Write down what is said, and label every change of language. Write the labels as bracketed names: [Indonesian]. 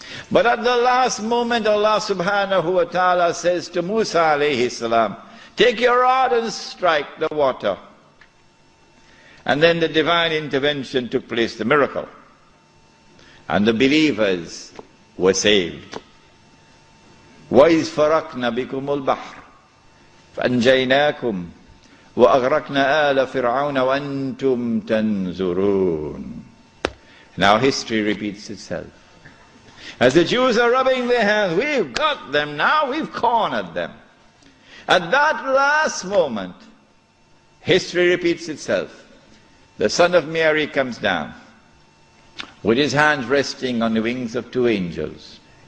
[English] But at the last moment, Allah subhanahu wa ta'ala says to Musa alayhi salam, take your rod and strike the water. And then the divine intervention took place, the miracle. And the believers were saved. [Arabic] وَإِذْ فَرَقْنَا بِكُمُ الْبَحْرِ فأنجيناكم وأغرقنا آل فرعون وأنتم تنظرون. [English] Now history repeats itself. As the Jews are rubbing their hands, we've got them now, we've cornered them. At that last moment, history repeats itself. The Son of Mary comes down with his hands resting on the wings of two angels.